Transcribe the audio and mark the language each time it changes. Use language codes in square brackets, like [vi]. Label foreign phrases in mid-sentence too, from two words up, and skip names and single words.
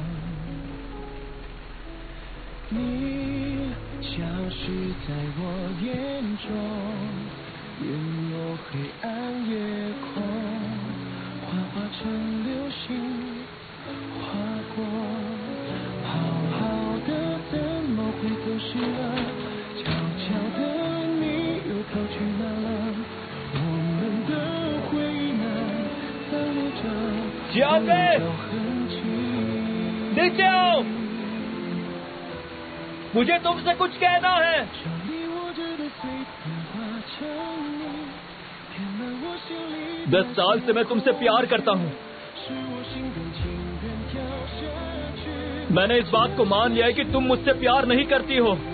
[zh] 你消失在我眼中，淹没黑暗夜空，幻化成流星划过，好好的怎么会走失了？悄悄的你又跑去哪了？我们的回忆呢？散落着痕迹。 [hi] नीचे आओ, मुझे तुमसे कुछ कहना है। 10 साल से मैं तुमसे प्यार करता हूँ। मैंने इस बात को मान लिया है कि तुम मुझसे प्यार नहीं करती हो।